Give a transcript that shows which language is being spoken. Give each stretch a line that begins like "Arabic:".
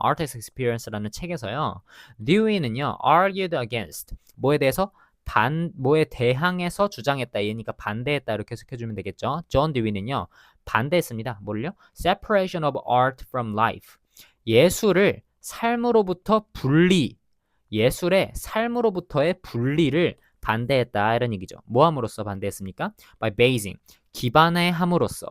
Korean: artist experience라는 책에서요. 듀이는요. argued against, 뭐에 대해서? 뭐에 대항해서 주장했다. 얘니까 반대했다. 이렇게 해석해주면 되겠죠. 존 듀이는요. 반대했습니다. 뭘요?
English: separation of art from life.
Korean: 예술을 삶으로부터 예술의 삶으로부터의 분리를 반대했다 이런 얘기죠. 뭐함으로써 반대했습니까?
English: By basing,
Korean: 기반에 함으로써.